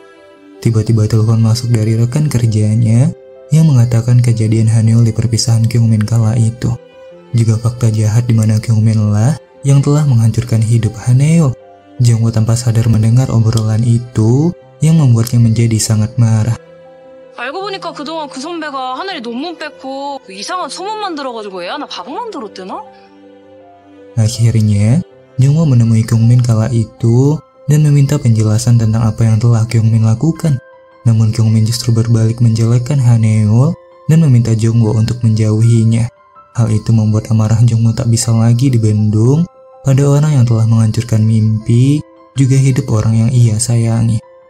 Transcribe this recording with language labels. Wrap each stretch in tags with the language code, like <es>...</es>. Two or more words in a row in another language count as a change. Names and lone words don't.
<id>Tiba-tiba telepon masuk dari rekan kerjanya yang mengatakan kejadian Hanil di perpisahan Kyungmin kala itu. Juga fakta jahat di mana Kyungmin lah yang telah menghancurkan hidup Hanil. Jongwoo tanpa sadar mendengar obrolan itu yang membuatnya menjadi sangat marah.</id> <ko>알고 보니까 그동안 그 선배가 하늘이 논문 뺏고 이상한 소문 만들어가지고 애 하나 바보 만들었대나?</ko> <id>Akhirnya, Jongwoo menemui Kyungmin kala itu dan meminta penjelasan tentang apa yang telah Kyungmin lakukan. Namun Kyungmin justru berbalik menjelekkan Haneul dan meminta Jongwoo untuk menjauhinya. Hal itu membuat amarah Jongwoo tak bisa lagi dibendung pada orang yang telah menghancurkan mimpi, juga hidup orang yang ia sayangi.</id>